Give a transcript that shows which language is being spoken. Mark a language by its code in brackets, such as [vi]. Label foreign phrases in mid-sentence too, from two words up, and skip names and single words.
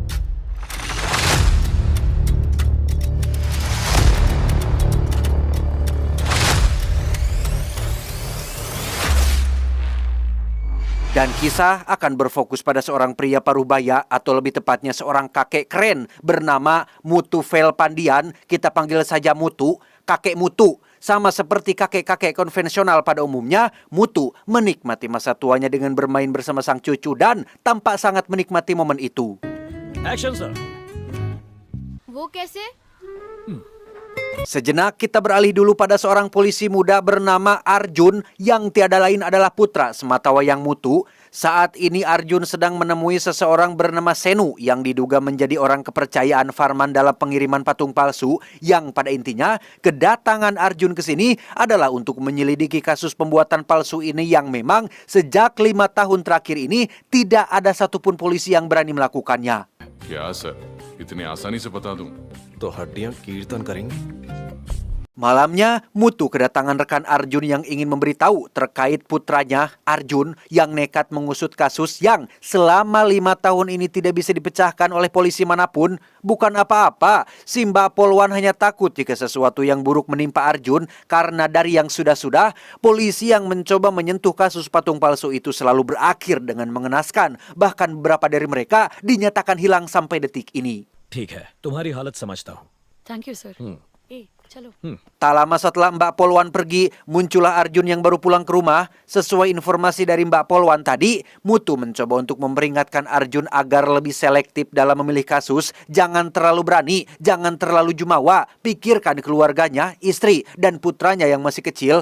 [id] Dan kisah akan berfokus pada seorang pria parubaya atau lebih tepatnya seorang kakek keren bernama Mutu Velpandian. Kita panggil saja Mutu, kakek Mutu. Sama seperti kakek-kakek konvensional pada umumnya, Mutu menikmati masa tuanya dengan bermain bersama sang cucu dan tampak sangat menikmati momen itu. [en] Action, sir. [hi] वो कैसे? [id] Sejenak kita beralih dulu pada seorang polisi muda bernama Arjun yang tiada lain adalah putra sematawayang Mutu. Saat ini Arjun sedang menemui seseorang bernama Senu yang diduga menjadi orang kepercayaan Farman dalam pengiriman patung palsu, yang pada intinya kedatangan Arjun ke sini adalah untuk menyelidiki kasus pembuatan palsu ini yang memang sejak 5 tahun terakhir ini tidak ada satupun polisi yang berani melakukannya. [hi] क्या सर इतनी आसानी से बता दूं तो हड्डियां कीर्तन करेंगी. [id] Malamnya, Mutu kedatangan rekan Arjun yang ingin memberitahu terkait putranya, Arjun, yang nekat mengusut kasus yang selama 5 tahun ini tidak bisa dipecahkan oleh polisi manapun. Bukan apa-apa, si Mbak Polwan hanya takut jika sesuatu yang buruk menimpa Arjun karena dari yang sudah-sudah, polisi yang mencoba menyentuh kasus patung palsu itu selalu berakhir dengan mengenaskan. Bahkan beberapa dari mereka dinyatakan hilang sampai detik ini. [hi] ठीक है, तुम्हारी हालत समझता हूँ. [en] thank you sir. चलो. [id] Tak lama setelah Mbak Polwan pergi, muncullah Arjun yang baru pulang ke rumah. Sesuai informasi dari Mbak Polwan tadi, Mutu mencoba untuk memperingatkan Arjun agar lebih selektif dalam memilih kasus. Jangan terlalu berani, jangan terlalu jumawa. Pikirkan keluarganya, istri, dan putranya yang masih kecil.